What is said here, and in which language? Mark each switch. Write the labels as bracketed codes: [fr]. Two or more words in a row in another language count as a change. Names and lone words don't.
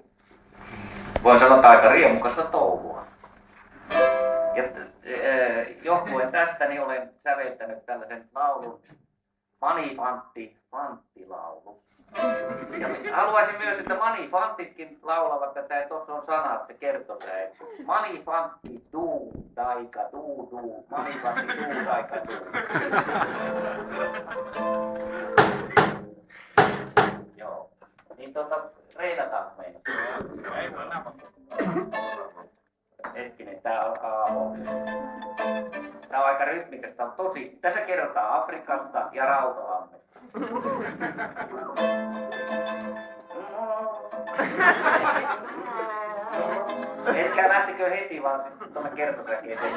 [fi] Voin sanoa, että aika riemukasta touhua. Ja johtuen tästä niin olen säveltänyt tällaisen laulun Manifantti-laulu. Ja haluaisin myös, että manifantitkin laulavat tätä, ja tuossa on sanat, se kertoo se. Manifantti duu, taika duu duu, manifantti duu, taika duu. Joo, niin reinataan meidän. Ei voi napata. Hetkinen, tää alkaa Tää on aika rytmikästä, on tosi. Tässä kerrotaan Afrikasta ja Rautalammesta. Etkä lähtikö heti, vaan sitten tuonne kertosäkeeseen.